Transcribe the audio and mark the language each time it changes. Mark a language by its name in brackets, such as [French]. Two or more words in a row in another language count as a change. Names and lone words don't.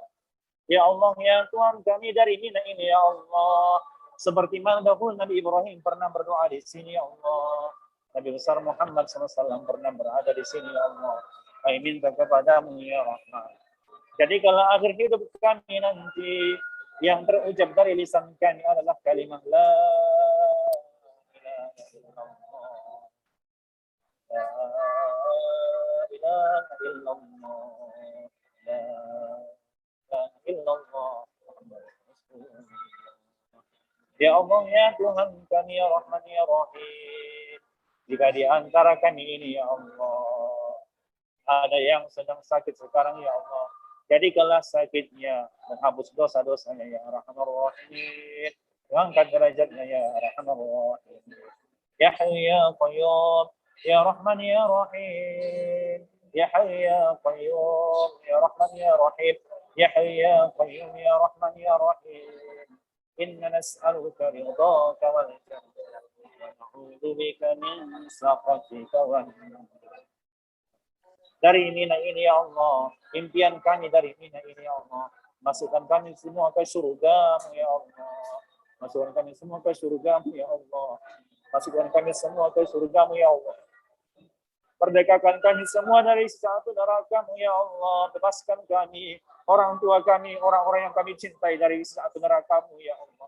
[Indonesian] Ya Allah ya Tuhan kami, dari Mina ini ya Allah, seperti mana dahulu Nabi Ibrahim pernah berdoa di sini ya Allah, Nabi besar Muhammad SAW pernah berada di sini ya Allah. Kami minta kepadamu ya Rahman, jadi kalau akhir hidup kami nanti yang terucap dari lisan kami adalah kalimat [Arabic] لا إله إلا الله، لا إله إلا الله، لا إله إلا الله. [Indonesian] Ya Allah ya Tuhan kami [Arabic] يا رحمن يا رحيم, [Indonesian] jika di antara kami ini ya Allah ada yang sedang sakit sekarang ya Allah, jadikanlah sakitnya menghapus dosa-dosanya [Arabic] يا أرحم الراحمين, [Indonesian] angkat derajatnya [Arabic] يا أرحم الراحمين. يا حي يا قيوم يا رحمن يا رحيم، يا حي يا قيوم يا رحمن يا رحيم، يا حي يا قيوم يا رحمن يا رحيم. إنا نسألك رضاك والجنة ونعوذ بك من سخطك والنار. [Indonesian] Dari Mina ini ya Allah, impian kami dari Mina ini ya Allah, masukkan kami semua ke surga-Mu ya Allah, masukkan kami semua ke surga-Mu ya Allah, masukkan kami semua ke surga-Mu ya Allah. Merdekakan kami semua dari satu neraka-Mu ya Allah, bebaskan kami, orang tua kami, orang-orang yang kami cintai dari satu neraka-Mu ya Allah.